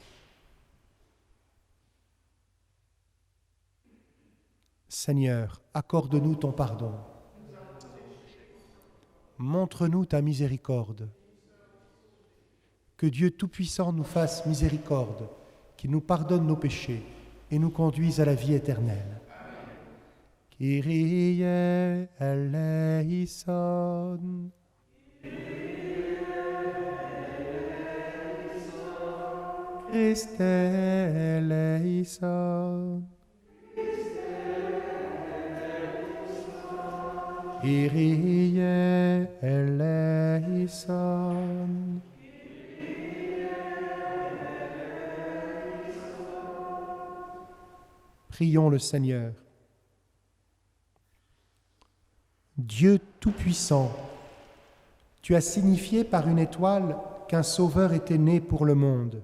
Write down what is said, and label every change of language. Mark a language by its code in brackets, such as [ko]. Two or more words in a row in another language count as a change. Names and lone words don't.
[fr] Seigneur, accorde-nous ton pardon. Montre-nous ta miséricorde. Que Dieu Tout-Puissant nous fasse miséricorde, qu'il nous pardonne nos péchés et nous conduise à la vie éternelle. [el] Kyrie eleison. Christe eleison. Kyrie eleison. [fr] Prions le Seigneur. Dieu Tout-Puissant, tu as signifié par une étoile qu'un Sauveur était né pour le monde.